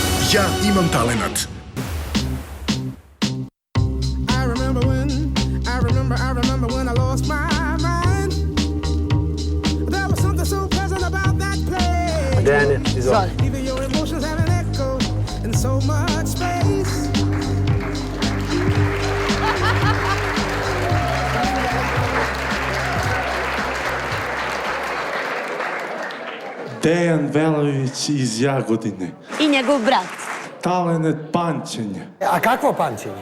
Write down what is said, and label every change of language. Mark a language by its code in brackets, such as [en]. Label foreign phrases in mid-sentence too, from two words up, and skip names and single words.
[sr] Ja imam talenat. [en] I remember when I lost my mind. There was something so pleasant about that place. [sr] Dejane, izvoli. [en] Even your emotions have an echo in so much space. [sr] Dejan Velović iz Jagodine. I njegov brat. Talenat pamćenja. A kakvo pamćenje?